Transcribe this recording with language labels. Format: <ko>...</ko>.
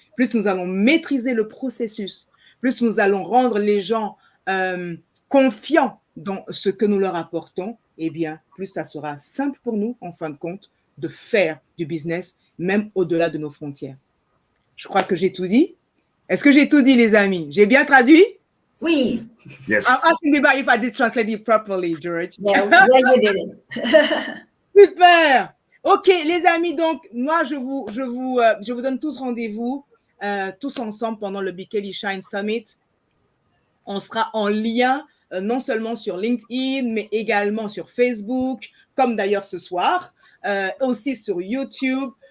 <fr>Plus nous allons maîtriser le processus, plus nous allons rendre les gens confiants dans ce que nous leur apportons, eh bien, plus ça sera simple pour nous, en fin de compte, de faire du business, même au-delà de nos frontières. Je crois que j'ai tout dit. Est-ce que j'ai tout dit, les amis? J'ai bien traduit? Oui.</fr> <en>Yes. I'm asking about if I did translate it properly, George. Yeah, you did it. Super.</en> <fr>Ok, les amis, donc, moi, je vous donne tous rendez-vous, tous ensemble pendant le 𝐓𝐈𝐌𝐄 Summit. On sera en lien, non seulement sur LinkedIn, mais également sur Facebook, comme d'ailleurs ce soir, aussi sur YouTube.</fr>